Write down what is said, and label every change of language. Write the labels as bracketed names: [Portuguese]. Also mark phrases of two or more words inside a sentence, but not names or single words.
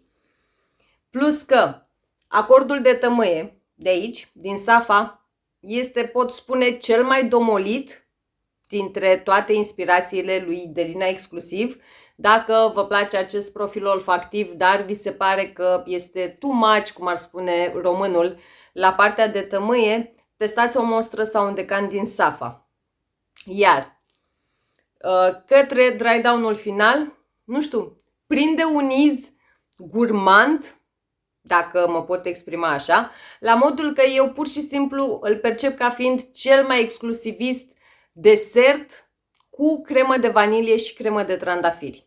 [Romanian] Plus că acordul de tămâie de aici, din Safa, este, pot spune, cel mai domolit dintre toate inspirațiile lui Delina exclusiv. Dacă vă place acest profil olfactiv, dar vi se pare că este [English] too much, [Romanian] cum ar spune românul, la partea de tămâie, testați o mostră sau un decant din Safa. Iar către [English] dry down- [Romanian] ul final, nu știu, prinde un iz gurmand, dacă mă pot exprima așa, la modul că eu pur și simplu îl percep ca fiind cel mai exclusivist desert cu cremă de vanilie și cremă de trandafiri.